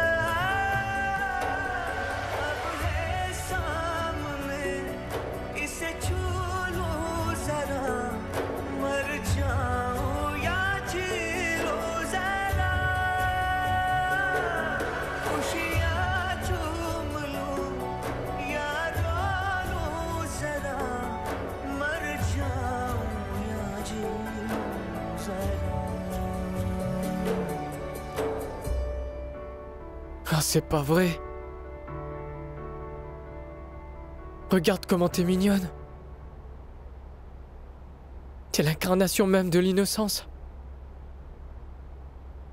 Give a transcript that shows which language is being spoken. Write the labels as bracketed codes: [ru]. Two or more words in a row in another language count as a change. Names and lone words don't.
[hi] अब है सामने इसे छू लूं जरा मर जाऊं या जी लूं जरा खुशियाँ चूम लूं या रो लूं जरा मर जाऊं या जी लूं जरा [fr] Ah, c'est pas vrai. Regarde comment t'es mignonne. T'es l'incarnation même de l'innocence.